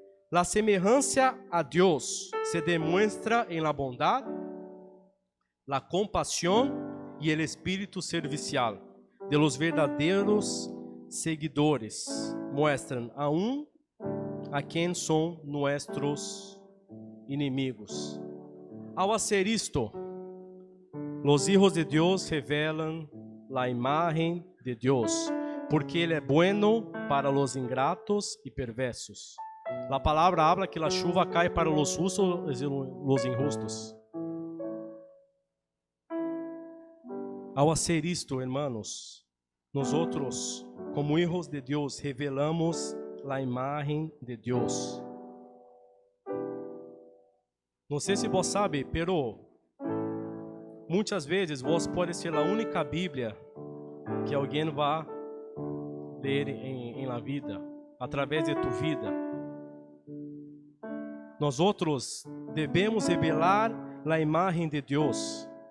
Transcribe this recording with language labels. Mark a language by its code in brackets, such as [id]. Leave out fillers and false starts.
[pt] La semelhança a Deus se demonstra em la bondade, la compasión e el espírito servicial de los verdadeiros seguidores. [es] Muestran aún a quem são nossos inimigos. Ao hacer isto, los hijos de Deus revelan la imagen de Deus, porque Ele é bueno para los ingratos e perversos. La palavra habla que la chuva cai para los justos e los injustos. Ao hacer isto, hermanos, nosotros, como hijos de Deus, revelamos la imagen de Deus. [pt] Não sei se vos sabe, pero muitas vezes vos pode ser a única Bíblia que alguém vai ler em la vida, através de tu vida. Nós outros devemos revelar a imagem de Deus.